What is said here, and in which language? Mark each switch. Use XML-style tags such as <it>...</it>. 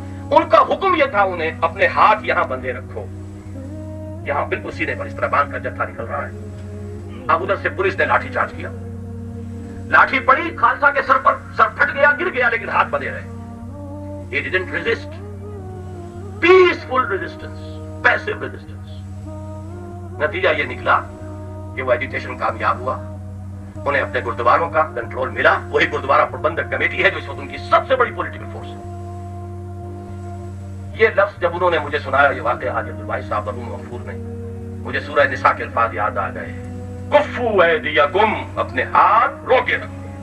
<ur>ان کا حکم یہ تھا انہیں اپنے ہاتھ یہاں بندھے رکھو, یہاں بالکل سینے پر اس طرح باندھ کر جتھا نکل رہا ہے. اب ادھر سے پولیس نے لاٹھی چارج کیا, لاٹھی پڑی خالصہ کے سر پر, سر پھٹ گیا, گر گیا, لیکن ہاتھ بندھے رہے.</ur> <en>He didn't resist. Peaceful resistance, passive resistance.</en> <ur>نتیجہ یہ نکلا کہ وہ ایجیٹیشن کامیاب ہوا, انہیں اپنے گردواروں کا کنٹرول ملا. وہی گردوارہ پربندک کمیٹی ہے جو اس وقت ان کی سب سے بڑی پولیٹیکل فورس ہے. یہ لفظ جب انہوں نے مجھے سنایا, یہ واقعہ حاجی عبدالواحد صاحب مرحوم مغفور نے, مجھے سورہ نساء کے الفاظ یاد آ گئے,</ur> <ar>کفو ایدیکم,</ar> <ur>اپنے ہاتھ روکے رکھو.</ur>